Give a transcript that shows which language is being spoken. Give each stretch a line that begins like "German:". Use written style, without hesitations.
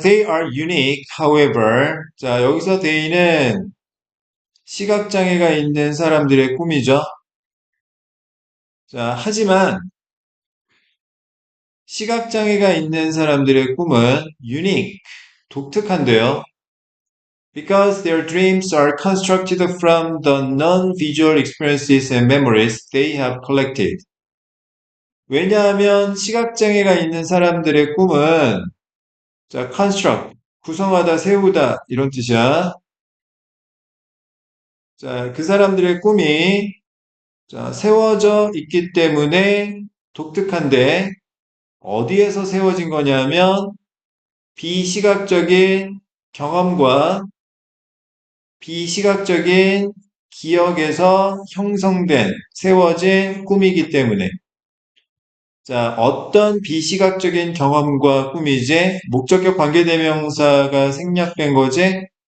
English: They are unique, however.
Korean: 자, 여기서 they는 시각장애가 있는 사람들의 꿈이죠. 자, 하지만 시각장애가 있는 사람들의 꿈은 unique, 독특한데요.
English: Because their dreams are constructed from the non-visual experiences and memories they have collected.
Korean: 왜냐하면 시각장애가 있는 사람들의 꿈은 자, construct, 구성하다, 세우다 이런 뜻이야. 자, 그 사람들의 꿈이 자, 세워져 있기 때문에 독특한데 어디에서 세워진 거냐면 비시각적인 경험과 비시각적인 기억에서 형성된 세워진 꿈이기 때문에 자, 어떤 비시각적인 경험과 꿈이지 목적격 관계대명사가 생략된 거지.